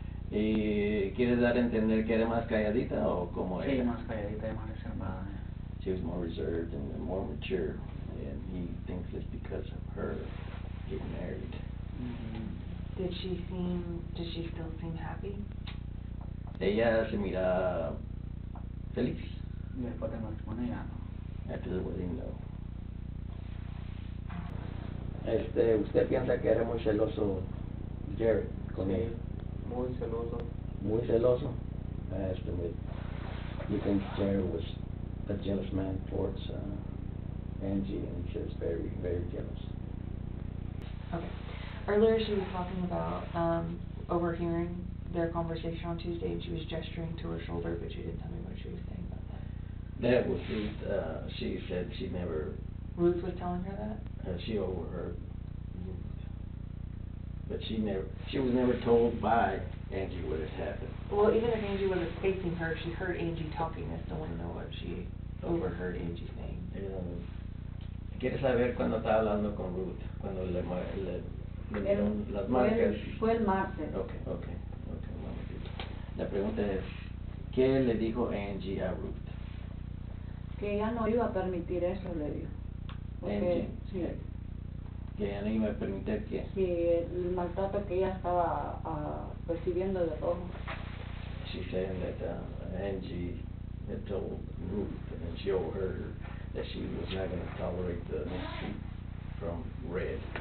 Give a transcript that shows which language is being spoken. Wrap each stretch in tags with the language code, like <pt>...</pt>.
<es>¿Quieres dar a entender que era más calladita o cómo era? Sí, más calladita y más reservada.</es> <en>She was more reserved and more mature, and he thinks it's because of her getting married. Does she still seem happy?</en> <es>Ella se mira feliz. Y después del matrimonio ya no.</es> <en>After the wedding, no.</en> <es>¿Usted piensa que era muy celoso Jared con ella? Muy celoso. Muy celoso?</es> <en>I asked him if he thinks Jared was a jealous man towards Angie, and he says very, very jealous. Okay. Earlier she was talking about overhearing their conversation on Tuesday, and she was gesturing to her shoulder, but she didn't tell me what she was saying about that. That was Ruth. She said she never... Ruth was telling her that? She overheard Ruth. But she was never told by Angie what had happened. Well, even if Angie wasn't facing her, she heard Angie talking. I still want to know what she overheard Angie saying.</en> <es>¿Quieres saber cuándo estaba hablando con Ruth? Cuando le dieron las marcas. Fue el martes. Okay, un momentito. La pregunta es, ¿qué le dijo Angie a Ruth? Que ella no iba a permitir eso, le dijo. Angie. Sí. Que ella no iba a permitir que... Sí, el maltrato que ella estaba recibiendo de Rojo.</es> <en>She's saying that Angie had told Ruth, and she overheard her, that she was not going to tolerate the mistreatment from Red.</en>